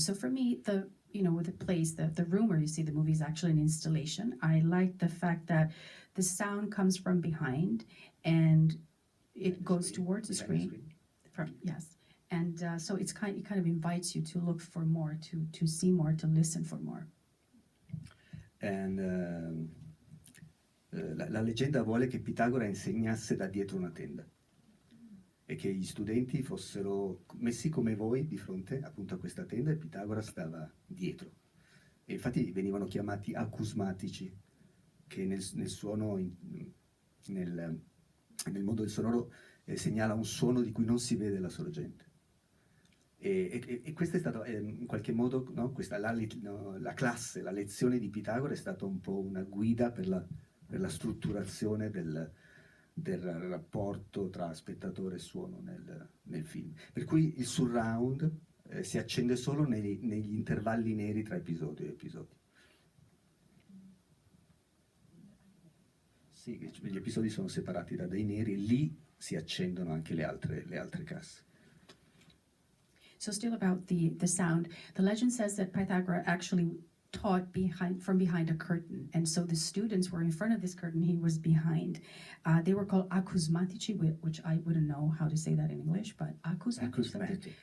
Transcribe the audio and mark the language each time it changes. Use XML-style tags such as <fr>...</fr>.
<en>So for me, with the place, the room where you see the movie is actually an installation. I like the fact that the sound comes from behind, and it goes towards the screen. Yes, and so it kind of invites you to look for more, to see more, to listen for more.</en> <it>And la leggenda vuole che Pitagora insegnasse da dietro una tenda e che gli studenti fossero messi come voi di fronte appunto a questa tenda e Pitagora stava dietro. E infatti venivano chiamati acusmatici, che nel suono, nel mondo del sonoro, segnala un suono di cui non si vede la sorgente. E questa è stata in qualche modo, no? La classe, la lezione di Pitagora è stata un po' una guida per la strutturazione del rapporto tra spettatore e suono nel film. Per cui il surround si accende solo negli intervalli neri tra episodio e episodio. Sì, gli episodi sono separati da dei neri e lì si accendono anche le altre casse.</it> <en>So still about the sound, the legend says that Pythagoras actually taught from behind a curtain, and so the students were in front of this curtain, he was behind. They were called acousmatici, which I wouldn't know how to say that in English, but Acousmatic.</en>